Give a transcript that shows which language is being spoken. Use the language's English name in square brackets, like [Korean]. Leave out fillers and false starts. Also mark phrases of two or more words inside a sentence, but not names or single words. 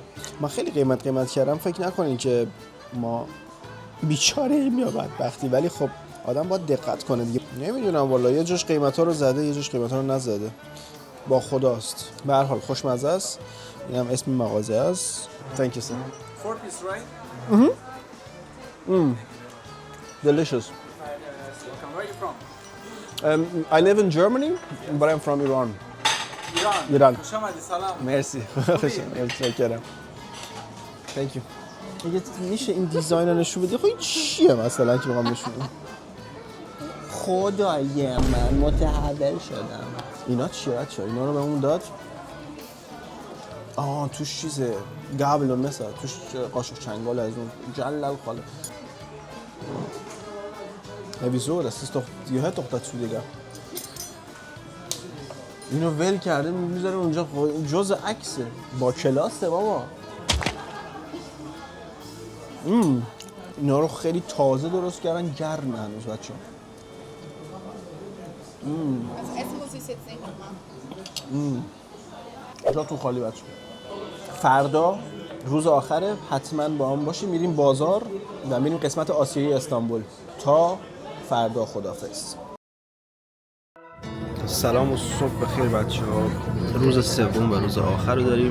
[Persian] من خیلی قیمت کردم. فکر نکنین که ما بیچاره ایم یا بدبختی، ولی خب آدم باید دقت کنه دیگه. نمیدونم والا یه جاش قیمت ها رو زده یه جاش قیمت ها رو نزده. با خداست. به هر حال خوشمزه است. این هم اسم مغازه است. [English] Thank you sir. 4 piece, right? Delicious. Welcome. Where are you from? I live in Germany, but I'm from Iran. Iran. Iran. [Persian] خوش آمدی. سلام. مرسی. متشکرم. [English] Thank you. [Persian] اگه میشه این دیزاین رو نشون بدی؟ خب این چیه مثلا که میخوام نشون بدم؟ خدای من متحول شدم. اینا چیه بچه؟ اینا رو بهمون داد؟ توش چیزه گابلون مثلا توش قاشق چنگال از اون جلل خاله. [German] wieso das ist doch gehört doch dazu دیگه. [Persian] اینو ول کرده میذاره اونجا جزء عکسه با کلاسه بابا. اینا رو خیلی تازه درست کردن گرم هنوز بچه. [German] Also essen muss ich es jetzt nicht nochmal. [Persian] جا تو خالی بچه. فردا روز آخره حتما با هم باشیم. میریم بازار و میریم قسمت آسیایی استانبول. تا فردا خداحافظ. سلام و صبح بخیر بچه‌ها. روز سوم و روز آخر رو داریم.